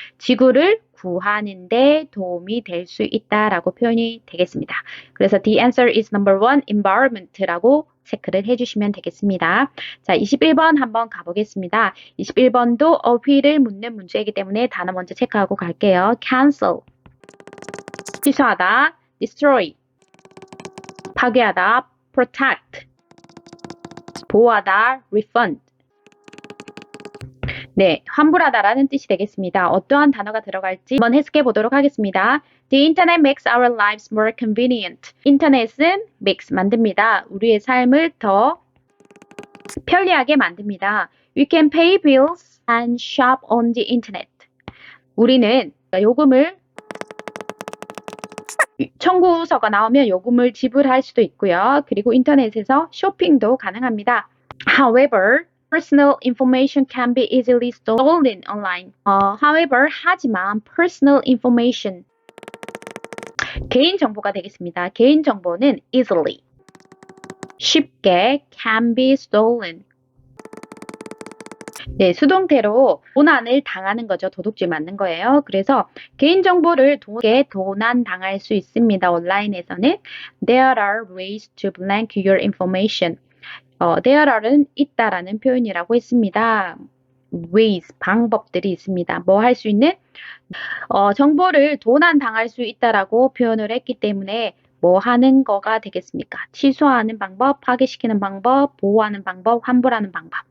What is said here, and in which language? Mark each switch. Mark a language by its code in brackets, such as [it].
[ko] 지구를 구하는 데 도움이 될 수 있다라고 표현이 되겠습니다. 그래서 [en] the answer is number 1, [ko] environment라고 체크를 해주시면 되겠습니다. 자, 21번 한번 가보겠습니다. 21번도 어휘를 묻는 문제이기 때문에 단어 먼저 체크하고 갈게요. cancel, 취소하다, destroy, 파괴하다, protect, 보호하다, refund. 네, 환불하다라는 뜻이 되겠습니다. 어떠한 단어가 들어갈지 한번 해석해 보도록 하겠습니다. [en] The internet makes our lives more convenient. [ko] 인터넷은 makes, 만듭니다. 우리의 삶을 더 편리하게 만듭니다. [en] We can pay bills and shop on the internet. [ko] 우리는 요금을 청구서가 나오면 요금을 지불할 수도 있고요. 그리고 인터넷에서 쇼핑도 가능합니다. [en] However, personal information can be easily stolen online. However, [ko] 하지만 [en] personal information, [ko] 개인정보가 되겠습니다. 개인정보는 easily, 쉽게, can be stolen. 네, 수동태로 도난을 당하는 거죠. 도둑질 맞는 거예요. 그래서 개인정보를 도난 당할 수 있습니다. 온라인에서는 [en] There are ways to blank your information. [ko] There are는 있다라는 표현이라고 했습니다. ways, 방법들이 있습니다. 뭐 할 수 있는? 정보를 도난 당할 수 있다라고 표현을 했기 때문에 뭐 하는 거가 되겠습니까? 취소하는 방법, 파기시키는 방법, 보호하는 방법, 환불하는 방법.